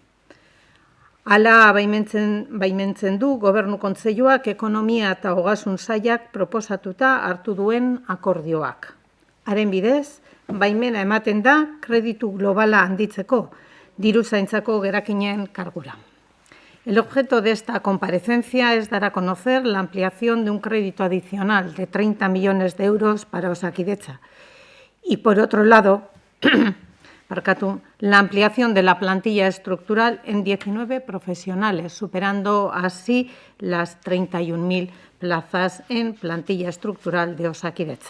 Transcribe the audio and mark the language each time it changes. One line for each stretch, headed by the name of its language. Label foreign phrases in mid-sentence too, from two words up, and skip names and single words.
Basque: Hala baimentzen du Gobernu Kontseiluak Ekonomia eta Ogasun Sailak proposatuta hartu duen akordioak. Haren bidez, baimena ematen da kreditu globala handitzeko, diruzaintzako gerakinen kargura.
Spanish: El objeto de esta comparecencia es dar a conocer la ampliación de un crédito adicional de 30 millones de euros para Osakidetza y, por otro lado, la ampliación de la plantilla estructural en 19 profesionales, superando así las 31.000 plazas en plantilla estructural de Osakidetza.